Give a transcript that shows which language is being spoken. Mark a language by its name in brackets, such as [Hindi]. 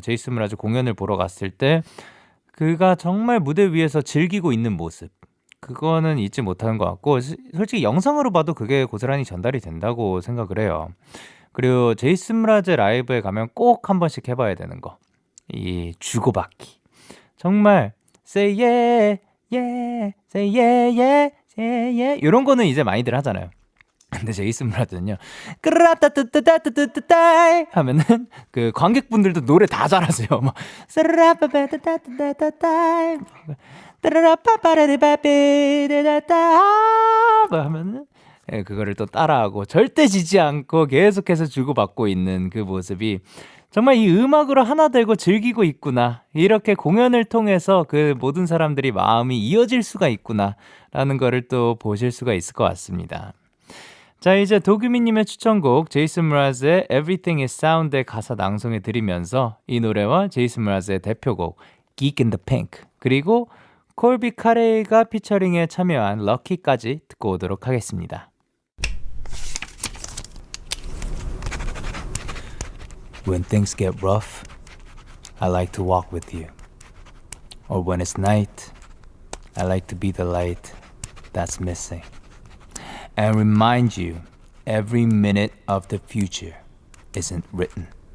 [Korean] 제이슨 브라즈 공연을 보러 갔을 때 그가 정말 무대 위에서 즐기고 있는 모습. 그거는 잊지 못하는 것 같고 솔직히 영상으로 봐도 그게 고스란히 전달이 된다고 생각을 해요. 그리고 제이슨 브라즈 라이브에 가면 꼭 한 번씩 해봐야 되는 거. 이 주고받기. 정말 [English] say yeah, yeah, say yeah, [Korean] yeah, say yeah 이런 거는 이제 많이들 하잖아요. 근데 제이슨 브라즈는요. ቅ라따따따따따따 하면은 그 관객분들도 노래 다 잘하세요. 막 스라빠따따따따따 따라라빠빠라디빠삐디다따 하면은 그거를 또 따라하고 절대 지지 않고 계속해서 주고받고 있는 그 모습이 정말 이 음악으로 하나 되고 즐기고 있구나. 이렇게 공연을 통해서 그 모든 사람들이 마음이 이어질 수가 있구나 라는 거를 또 보실 수가 있을 것 같습니다. 자, 이제 도규민님의 추천곡 제이슨 브라즈의 Everything is Sound의 가사 낭송해 드리면서 이 노래와 제이슨 브라즈의 대표곡 Geek in the Pink 그리고 콜비 카레이가 피처링에 참여한 럭키까지 듣고 오도록 하겠습니다. [English] When things get rough, I like to walk with you. Or when it's night, I like to be the light that's missing. And remind you, every minute of the future isn't written.